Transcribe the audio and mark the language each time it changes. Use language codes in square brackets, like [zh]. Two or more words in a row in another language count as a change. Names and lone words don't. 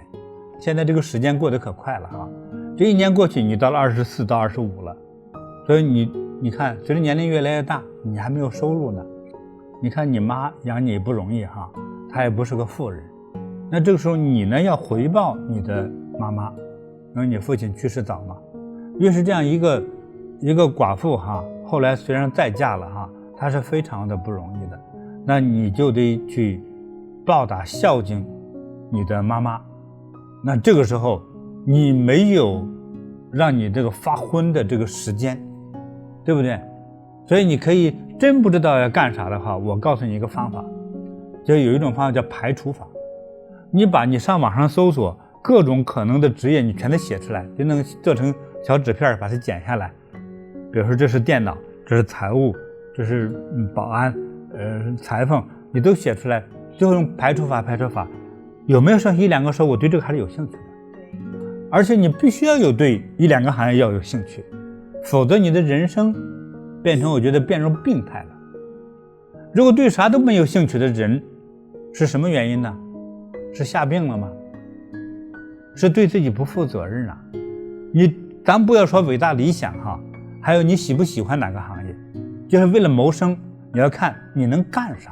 [zh] 現在這個時間過得可快了哈，這1年過去，你到了24到25了，所以你看，隨着年齡越來越大，你還沒有收入呢。你看你媽養你不容易哈，她也不是個富人。那這個時候你呢，要回報你的媽媽，因為你父親去世早嘛。越是這樣一個寡婦哈，後來雖然再嫁了哈，她是非常的不容易的。那你就得去報答孝敬你的媽媽。那這個時候你沒有讓你這個發昏的這個時間，對不對？所以你可以真不知道要幹啥的話，我告訴你一個方法，就有一種方法叫排除法。你上網上搜索各種可能的職業，你全都寫出来，就能做成小紙片把它剪下來。比如說這是電腦，這是財務，這是保安，裁縫，你都寫出來，最後用排除法。有沒有剩1、2個說我對這個還是有興趣的？而且你必須要有對1、2個行業要有興趣，否則你的人生变成病態了。如果對啥都沒有興趣的人，是什麼原因呢？是下病了嗎？是對自己不負責任啊。咱不要說偉大理想哈，還有你喜不喜歡哪個行業，就是為了謀生，你要看你能幹啥。